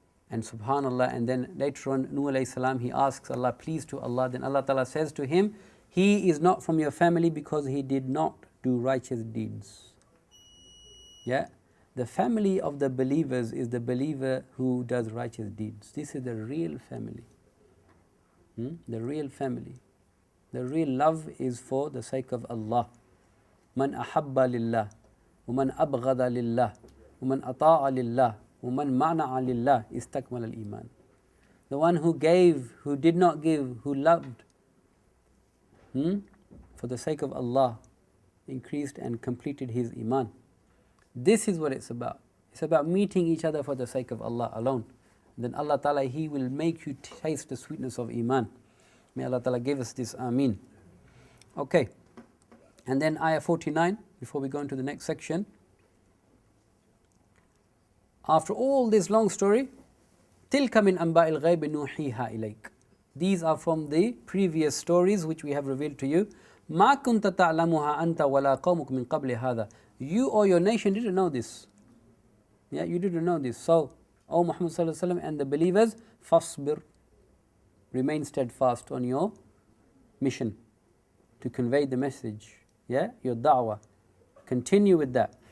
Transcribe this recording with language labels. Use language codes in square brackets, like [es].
[en] And subhanallah, and then later on, Nuh alayhi salam, he asks Allah, please to Allah, then Allah Ta'ala says to him, he is not from your family because he did not do righteous deeds. Yeah? The family of the believers is the believer who does righteous deeds. This is the real family. The real family. The real love is for the sake of Allah. [ar] Man ahabba lillah, ومن أبغض لله, ومن أطاع لله, ومن منع لله استكمل الإيمان. [en] The one who gave, who did not give, who loved for the sake of Allah, increased and completed his iman. This is what it's about. It's about meeting each other for the sake of Allah alone. Then Allah Ta'ala, He will make you taste the sweetness of iman. May Allah Ta'ala give us this, ameen. Okay. And then ayah 49, before we go into the next section. After all this long story, [ar] تِلْكَ مِنْ أَنْبَاءِ الْغَيْبِ نُوحِيهَا إِلَيْكَ. [en] These are from the previous stories which we have revealed to you. [ar] مَا كُنْتَ تَعْلَمُهَا أَنْتَ وَلَا قَوْمُكَ مِنْ قَبْلِ هَذَا. [en] You or your nation didn't know this. Yeah, you didn't know this. So, O Muhammad sallallahu alaihi wasallam and the believers, fasbir, remain steadfast on your mission to convey the message, yeah, your da'wah. Continue with that.